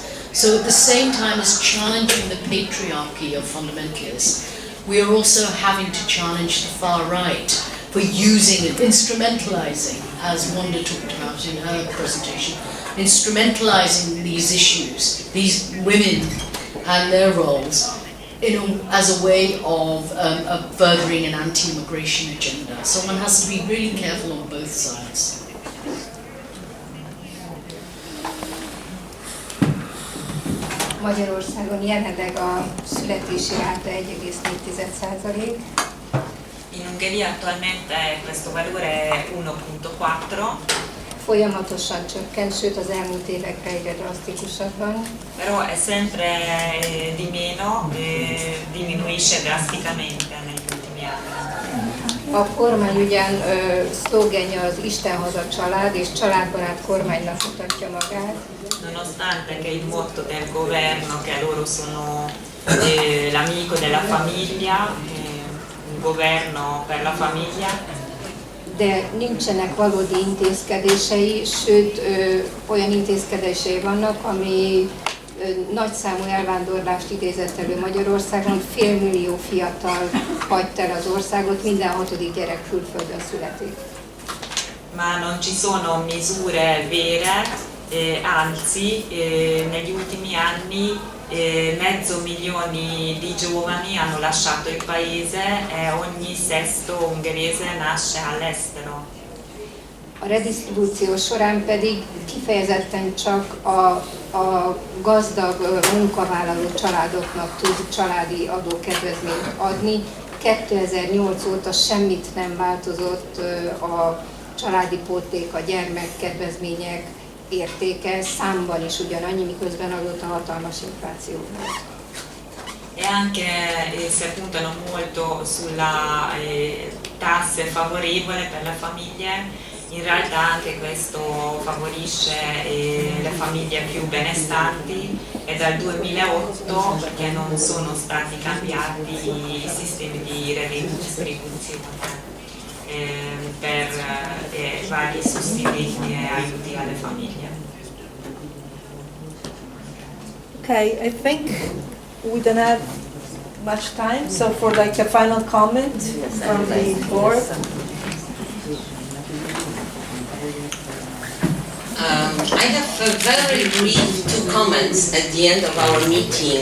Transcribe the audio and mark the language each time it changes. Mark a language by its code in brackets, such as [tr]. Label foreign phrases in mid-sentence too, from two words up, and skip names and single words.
[en] So at the same time as challenging the patriarchy of fundamentalists, we are also having to challenge the far right for using and instrumentalizing, as Wanda talked about in her presentation, instrumentalizing these issues, these women and their roles, as a way of furthering an anti-immigration agenda. So one has to be really careful on both sides. [hu] Magyarországon jelenleg a születési ráta 1,4%. [it] In Ungheria attualmente questo valore è 1,4. [hu] Folyamatosan csökken, sőt az elmúlt évekre egyre drasztikusabban. [it] Però è sempre di meno, diminuisce drasticamente negli ultimi anni. [hu] A kormány ugyan szlogenje az Isten haza család, és családbarát kormánynak mutatja magát. [it] Nonostante che il motto del governo, che loro sono l'amico della famiglia, un governo per la famiglia, [hu] de nincsenek valódi intézkedései, sőt olyan intézkedései vannak, ami nagyszámú elvándorlást idézett elő Magyarországon, 500 000 fiatal hagyta el az országot, minden 6. gyerek külföldön születik. [it] Ma non ci sono misure vere, anzi negli ultimi anni mezzo milione di giovani hanno lasciato il paese e ogni sesto ungherese nasce all'estero. [hu] A redistribúció során pedig kifejezetten csak a gazdag munkavállaló családoknak tud családi adókedvezményt adni. 2008 óta semmit nem változott a családi pótlék, a gyermekkedvezmények értéke, számban is ugyanannyi, miközben azóta hatalmas infláció volt. [it] E anche si puntano molto sulla tasse favorevole per le famiglie, in realtà anche questo favorisce le famiglie più benestanti, e dal 2008 perché non sono stati cambiati i sistemi di redistribuzione per vari sussidi e aiuti alle famiglie. [en] Okay, I think we don't have much time, so for like a final comment from the board. I have very brief 2 comments at the end of our meeting.